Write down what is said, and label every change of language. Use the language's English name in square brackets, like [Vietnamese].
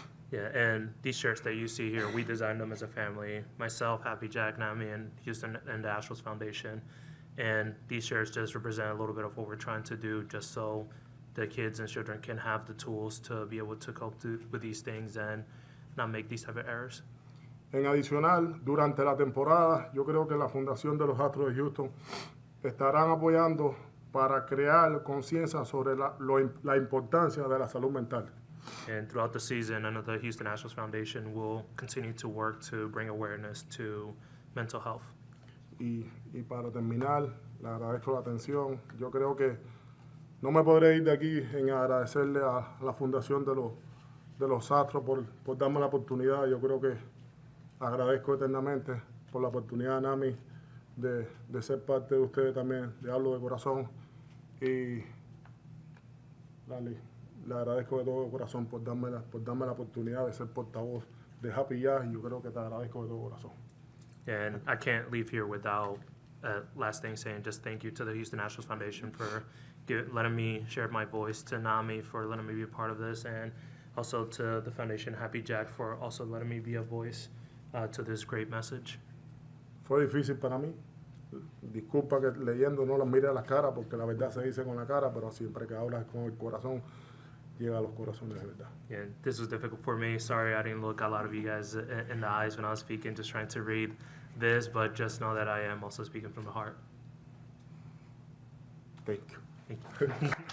[English] Yeah, and these shirts that you see here, we designed them as a family. Myself, Happy Jack, Nami, and Houston and the Astros Foundation. And these shirts just represent a little bit of what we're trying to do just so the kids and children can have the tools to be able to cope with these things and not make these type of errors. [Spanish] En adicional, durante la temporada, yo creo que la Fundación de los Astros de Houston estarán apoyando para crear conciencia sobre la importancia de la salud mental. [English] And throughout the season, I know the Houston Astros Foundation will continue to work to bring awareness to mental health. [Spanish] Y para terminar, le agradezco la atención. Yo creo que no me podré ir de aquí en agradecerle a la Fundación de los Astros por darme la oportunidad. Yo creo que agradezco eternamente por la oportunidad, Nami, de ser parte de ustedes también. Le hablo de corazón. Y Lali, le agradezco de todo corazón por darme la oportunidad de ser portavoz de Happy Jack, y yo creo que te agradezco de todo corazón. [English] And I can't leave here without last thing saying just thank you to the Houston Astros Foundation for letting me share my voice, to NAMI for letting me be a part of this, and also to the Foundation Happy Jack for also letting me be a voice to this great message. [Spanish] Fue difícil para mí. Disculpa que leyendo no las mire a las caras, porque la verdad se dice con la cara, pero siempre que hablas con el corazón, llega a los corazones de verdad. [English] And this was difficult for me. Sorry I didn't look a lot of you guys in the eyes when I was speaking, just trying to read this, but just know that I am also speaking from the heart. Thank you. Thank you.